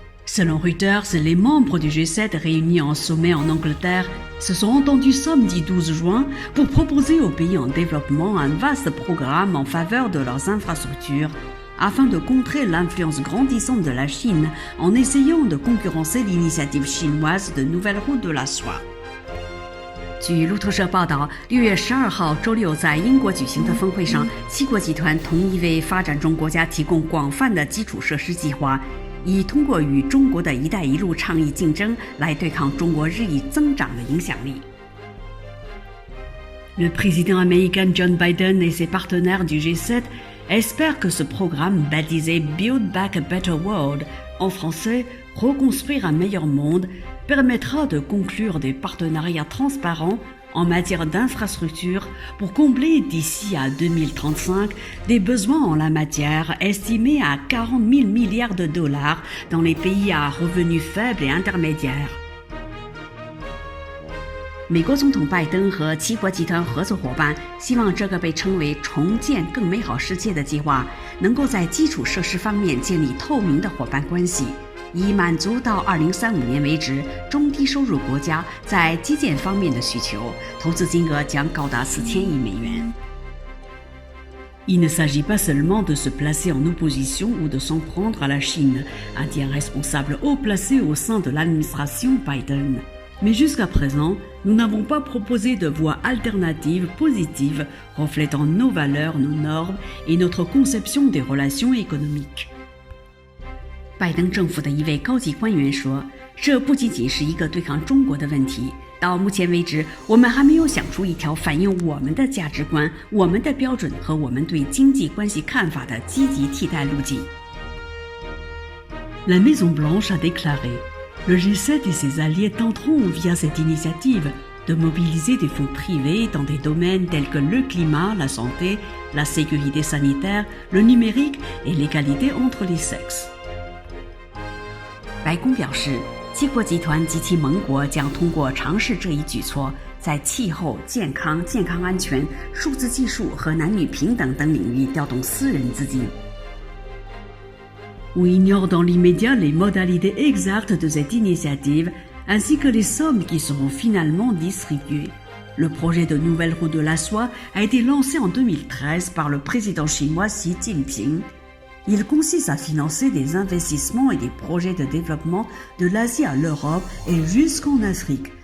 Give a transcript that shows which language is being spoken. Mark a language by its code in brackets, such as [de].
[fr] Selon Reuters, les membres du G7 réunis en sommet en Angleterre se sont entendus samedi 12 juin pour proposer aux pays en développement un vaste programme en faveur de leurs infrastructures afin de contrer l'influence grandissante de la Chine en essayant de concurrencer l'initiative chinoise de nouvelles routes de la soie. [zh] 据路透社报道，6月12号周六在英国举行的峰会上，七国集团同意为发展中国家提供广泛的基础设施计划，以通过与中国的一带一路倡议竞争来对抗中国日益增长的影响力。 [fr] Le président américain John Biden et ses partenaires du G7 espèrent que ce programme baptisé [en] Build Back a Better World, [fr] en français Reconstruire un meilleur monde, permettra de conclure des partenariats transparents en matière d'infrastructures pour combler d'ici à 2035 des besoins en la matière estimés à 40 000 milliards de dollars dans les pays à revenus faibles et intermédiaires. [zh] 美国总统拜登和七国集团合作伙伴希望这个被称为重建更美好世界的计划能够在基础设施方面建立透明的伙伴关系，以满足到2035年为止中低收入国家在基建方面的需求，投资金额将高达4000亿美元。 [fr] Il ne s'agit pas seulement de se placer en opposition ou de s'en prendre à la Chine, a dit un responsable haut placé au sein de l'administration Biden. Mais jusqu'à présent, nous n'avons pas proposé de voie alternative positive reflétant nos valeurs, nos normes et notre conception des relations économiques. [zh] 拜登政府的一位高级官员说，这不仅仅是一个对抗中国的问题，到目前为止，我们还没有想出一条反映我们的价值观、我们的标准和我们对经济关系看法的积极替代路径。 [fr] La Maison-Blanche a déclaré:Le G7 et ses alliés tenteront, via cette initiative, de mobiliser des fonds privés dans des domaines tels que le climat, la santé, la sécurité sanitaire, le numérique et l'égalité entre les sexes. [zh] 白宫表示，七国集团及其盟国将通过尝试这一举措，在气候、健康、健康安全、数字技术和男女平等等领域调动私人资金。 [fr] On ignore dans l'immédiat les modalités exactes de cette initiative, ainsi que les sommes qui seront finalement distribuées. Le projet de nouvelle route de la soie a été lancé en 2013 par le président chinois Xi Jinping. Il consiste à financer des investissements et des projets de développement de l'Asie à l'Europe et jusqu'en Afrique.